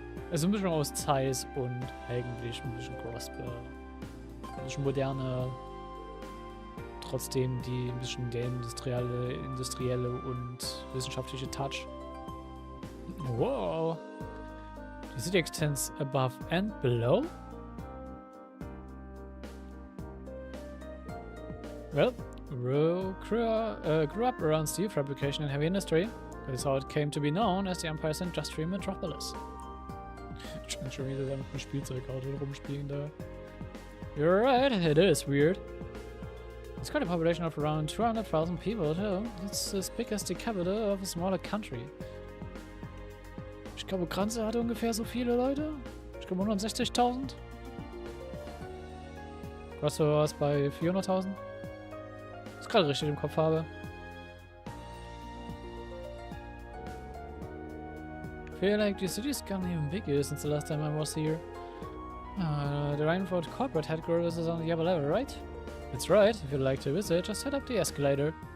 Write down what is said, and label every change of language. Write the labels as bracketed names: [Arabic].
[German] Also ein bisschen aus Zeiss und eigentlich ein bisschen Crossbell. Ein bisschen moderner. Trotzdem die ein bisschen der industrielle und wissenschaftliche Touch. Wow. [English] The city extends above and below? Well, Rue grew up around steel fabrication and heavy industry. That is how it came to be known as the Empire's industrial metropolis. [German] Scheint schon wieder da mit einem Spielzeugauto rumspielen da. [English] You're right, it is weird. It's got a population of around 200,000 people too. It's as big as the capital of a smaller country. [German] Ich glaube, Granze hatte ungefähr so viele Leute. Ich glaube 160.000. Crossbell war es bei 400.000. Was ich gerade richtig im Kopf habe. [English] I feel like the city's gotten even bigger since the last time I was here. The Rhineford corporate headquarters is on the upper level, right? That's right. If you'd like to visit, just head up the escalator.